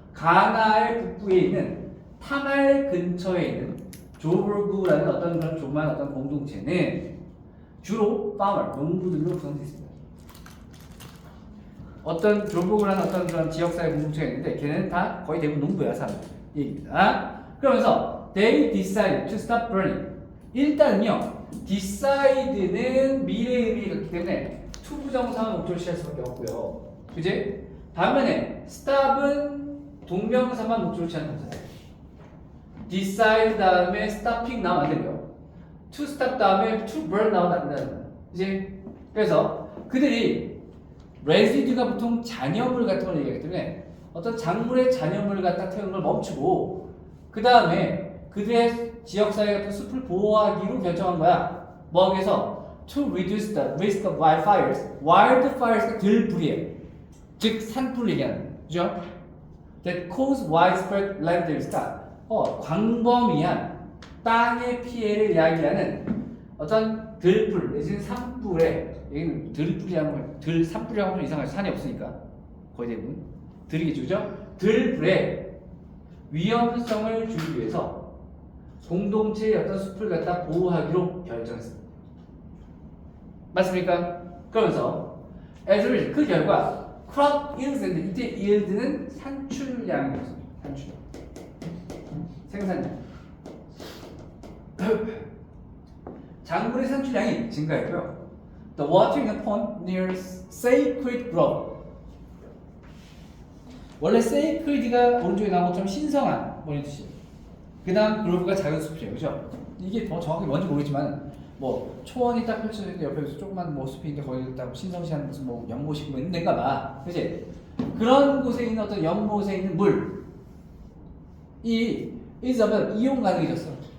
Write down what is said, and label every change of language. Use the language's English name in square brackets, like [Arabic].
[Korean] 가나의 북부에 있는 타말 근처에 있는 조불구라는 어떤 그런 조그만 어떤 공동체는 주로 파머, 농부들로 구성되어 있습니다. 어떤 조불구라는 어떤 그런 지역사회 공동체가 있는데 걔네는 다 거의 대부분 농부야 사람들 얘기입니다. 그러면서 [English] they decided to stop burning. [Korean] 일단은요, decide는 미래의 의미가 있기 때문에 to 부정사만 목적으로 취할 수밖에 없고요. 그지? 반면에 stop은 동명사만 목적으로 취하는 동사예요. decide 다음에 stopping 나오면 안 되고요. to stop 다음에 to burn 나오면 안 된다는 거예요. 그지? 그래서 그들이 residue가 보통 잔여물 같은 걸 얘기하기 때문에 어떤 작물의 잔여물을 갖다 태우는 걸 멈추고 그 다음에 그들의 지역사회 같은 숲을 보호하기로 결정한 거야. 뭐 하기 위해서? [English] To reduce the risk of wildfires. [Korean] wildfires가 들불이에요. 즉 산불 얘기하는 거예요. 그죠? [English] That cause widespread land damage. [Korean] 광범위한 땅의 피해를 이야기하는 어떤 들불 내지는 산불에 여기는 들불이라는 걸 산불이라고 하면 이상하죠. 산이 없으니까 거의 대부분 들이겠죠. 그죠? 들불에 위험성을 줄이기 위해서 공동체의 어떤 숲을 갖다 보호하기로 결정했습니다. 맞습니까? 그러면서 [English] as a result, [Korean] 그 결과 [English] crop yields and [Korean] 이때 yield는 산출량이었습니다. 산출량. 생산량. 작물의 산출량이 증가했고요. [English] The water in the pond near sacred grove. [Korean] 원래 sacred가 오른쪽에 나온 것처럼 신성한 뭐 이런 뜻이에요. 그 다음 grove가 작은 숲이에요. 그죠? 이게 더 정확히 뭔지 모르겠지만 뭐 초원이 딱 펼쳐져 있는데 옆에 조그만 뭐 숲이 있는데 거기 딱 신성시한 무슨 뭐 연못이 뭐 있는 데인가 봐. 그치? 그런 곳에 있는 어떤 연못에 있는 물이 [English] is available, [Korean] 이용 가능해졌어.